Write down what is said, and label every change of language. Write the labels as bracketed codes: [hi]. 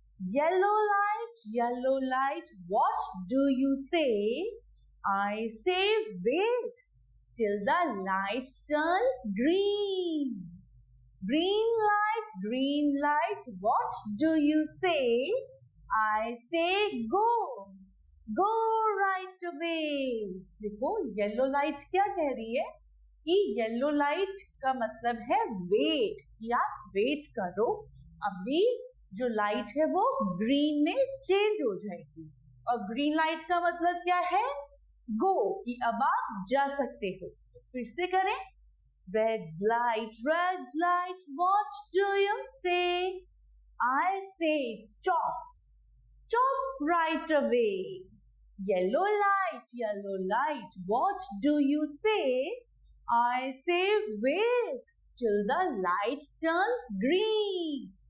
[en] Yellow light, what do you say? I say wait till the light turns green. Green light, what do you say? I say go, go right away. [hi] देखो yellow light क्या कह रही है कि yellow light का मतलब है wait, या वेट करो, अभी जो लाइट है वो ग्रीन में चेंज हो जाएगी। और ग्रीन लाइट का मतलब क्या है? गो, कि अब आप जा सकते हो। तो फिर से करें। [en] Red light, what do you say? I say stop, stop right away. Yellow light, what do you say? I say wait till the light turns green.